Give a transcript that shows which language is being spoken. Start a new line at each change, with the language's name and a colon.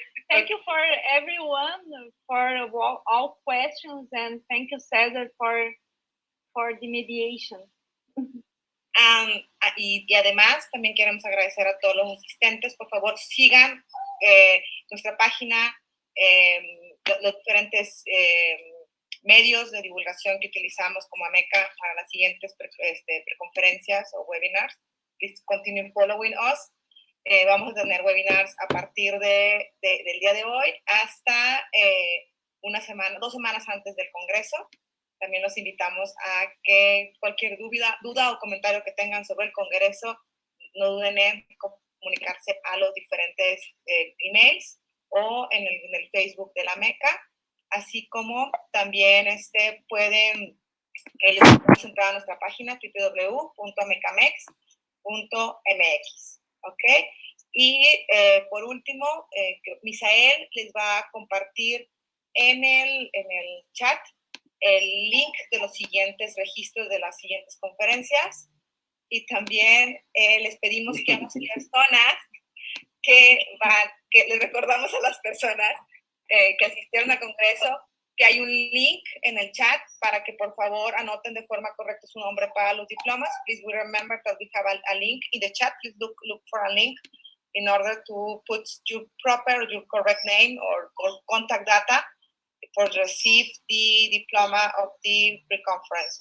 English: Thank you for everyone for all questions, and thank you, Cesar, for the mediation.
Spanish: Y además también queremos agradecer a todos los asistentes. Por favor, sigan nuestra página, los diferentes medios de divulgación que utilizamos como AMECA para las siguientes preconferencias o webinars.
English: Please continue following us.
Spanish: Vamos a tener webinars a partir del día de hoy hasta 2 semanas antes del Congreso. También los invitamos a que cualquier duda o comentario que tengan sobre el Congreso, no duden en comunicarse a los diferentes emails o en el Facebook de la AMECA, así como también pueden entrar a nuestra página www.amecamex.mx. ¿Ok? Y por último, Misael les va a compartir en el chat el link de los siguientes registros de las siguientes conferencias, y también les pedimos que a las personas que les recordamos a las personas que asistieron al Congreso que hay un link en el chat para que por favor anoten de forma correcta su nombre para los diplomas.
English: Please remember that we have a link in the chat. Please look for a link in order to put your correct name or contact data for receive the diploma of the pre-conference.